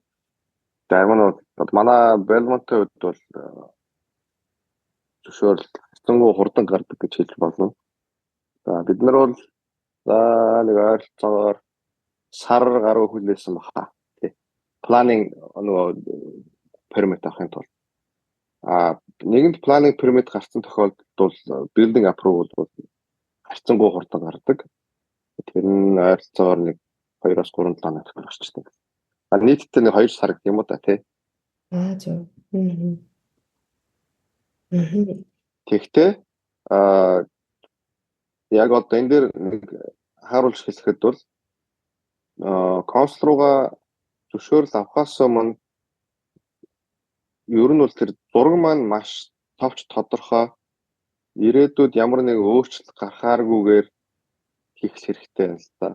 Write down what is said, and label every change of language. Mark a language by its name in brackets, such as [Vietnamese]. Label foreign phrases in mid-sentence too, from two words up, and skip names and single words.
[Mongolian] Зарим нь манай Belmont-ийн хувьд бол зөвшөөрөл хэцүү хурдан гардаг гэж хэлж болно. За бид нар бол нэг ойролцоогоор сар гаруй хүлээсэн баха. Planning нөгөө permit авахын тулд. Нэгэнт [English] planning permit [Mongolian] гарсан тохиолдолд бол [English] building approval [Mongolian] бол харьцангуй хурдан гардаг. Тэр нь ойролцоогоор нэг 2-3 7 хоног гарчдаг. Нийтдээ нэг 2 сар гэх юм уу та тий. Зөв. Тэгтээ яг одоо энэ дээр нэг харуулж хэлэхэд бол консул руугаа зөвшөөрөл авахаас өмнө ер нь бол тэр зураг маань маш товч тодорхой ирээдүйд ямар нэг өөрчлөлт гарахааргүйгээр хийх хэрэгтэй юм л та.